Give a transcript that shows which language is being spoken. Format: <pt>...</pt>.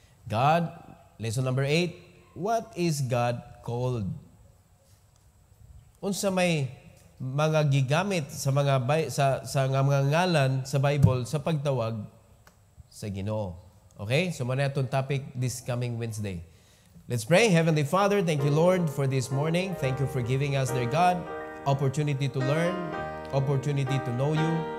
<en>God, lesson number 8, what is God called?</en> <ceb>Unsa may mga gigamit sa mga mga ngalan sa Bible sa pagtawag sa Ginoo.</ceb> <en>Okay? So</en> <tl>muna itong</tl> <en>topic this coming Wednesday. Let's pray. Heavenly Father, thank you, Lord, for this morning. Thank you for giving us, dear God, opportunity to learn, opportunity to know you.</en>